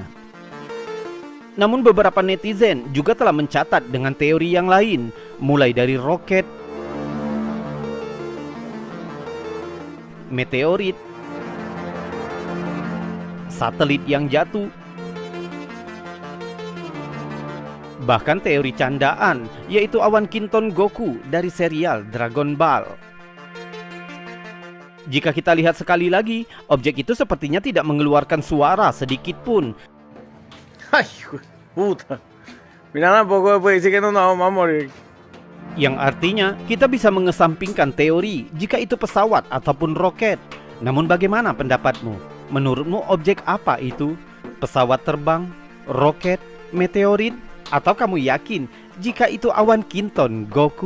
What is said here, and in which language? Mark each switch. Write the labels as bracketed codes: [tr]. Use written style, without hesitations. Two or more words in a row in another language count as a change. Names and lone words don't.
[id] Namun beberapa netizen juga telah mencatat dengan teori yang lain, mulai dari roket, meteorit, satelit yang jatuh, bahkan teori candaan, yaitu awan Kinton Goku dari serial Dragon Ball. Jika kita lihat sekali lagi, objek itu sepertinya tidak mengeluarkan suara sedikit pun. [es] Ay, puta. Mira, tampoco puede decir que no nos vamos a morir. [id] Yang artinya, kita bisa mengesampingkan teori jika itu pesawat ataupun roket. Namun bagaimana pendapatmu? Menurutmu objek apa itu? Pesawat terbang? Roket? Meteorit? Atau kamu yakin jika itu awan Kinton Goku?